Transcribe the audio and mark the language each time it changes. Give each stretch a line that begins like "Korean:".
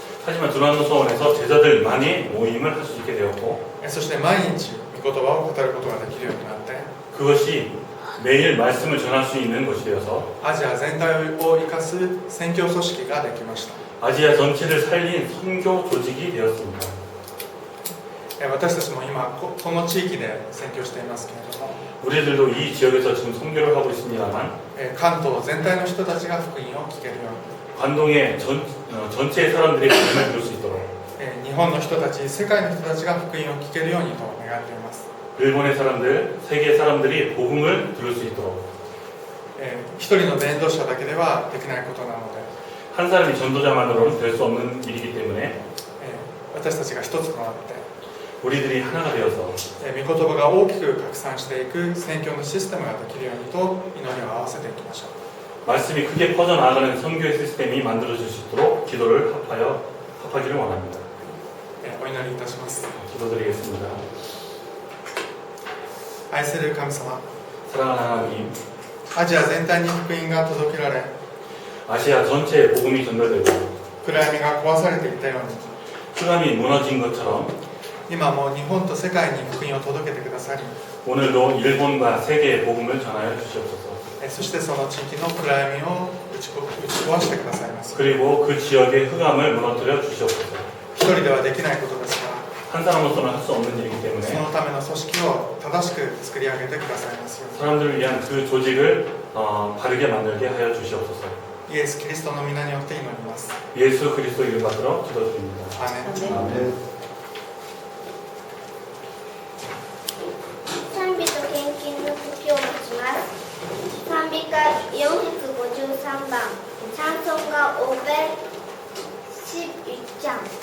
Korean: 하지만 두란노 소원에서 제자들만이 모임을 할 수 있게 되었고
Japanese: そして毎日御言葉を語ることができるようになって、
Korean: 그것이 매일 말씀을 전할 수 있는 것이 되어서
Japanese: アジア全体を生かす宣教組織ができました。
Korean: 아시아 전체를 살린 선교 조직이 되었습니다.
Japanese: 私たちも今この地域で宣教していますけれども、
Korean: 우리들도 이 지역에서 지금 선교를 하고 있습니다만
Japanese: 関東全体の人たちが福音を聞けるように、
Korean: 관동의 전체의 사람들이 복음을 들을 수 있도록
Japanese: 日本の人たち、世界の人たちが福音を聞けるようにと願っています。
Korean: 일본의 사람들, 세계 사람들이 복음을 들을 수 있도록
Japanese: 一人の伝道者だけではできないことなので、
Korean: 한 사람이 전도자만으로는 될 수 없는 일이기 때문에
Japanese: 私たちが一つとなって
Korean: 우리들이 하나가 되어서
Japanese: 御言葉が大きく拡散していく宣教のシステムができるようにと祈りを合わせていきましょう。
Korean: 말씀이 크게 퍼져나가는 선교의 시스템이 만들어질 수 있도록 기도를 합하기를 원합니다.
Japanese: お祈りいたします。
Korean: 기도드리겠습니다.
Japanese: 愛する神様、
Korean: 사랑하는 하나님,
Japanese: アジア全体に福音が届けられ、
Korean: 아시아 전체에 복음이 전달되고
Japanese: 暗闇が壊されていったように、
Korean: 흑암이 무너진 것처럼
Japanese: 今も日本と世界に福音を届けてくださり、
Korean: 오늘도 일본과 세계에 복음을 전하여 주시옵소서.
Japanese: そしてその地域の暗闇を打ち壊してくださいます。
Korean: 그리고 그 지역의 흑암을 무너뜨려 주시옵소서.
Japanese: 一人ではできないことですから、
Korean: 한 사람으로서는 할 수 없는 일이기
Japanese: そ
Korean: 때문에
Japanese: のための組織を正しく作り上げてくださいますよう
Korean: 사람들을 위한 그 조직을 바르게 만들게 하여 주시옵소서.
Japanese: に。イエス・キリストの皆によって祈ります。
Korean: 예수 그리스도 이름 받들어 기도드립니다.
Japanese: アーメン。
Korean: 아멘.
Japanese: 賛美と献金の時を持ちます。賛美歌453番、チャンソンが欧米11장。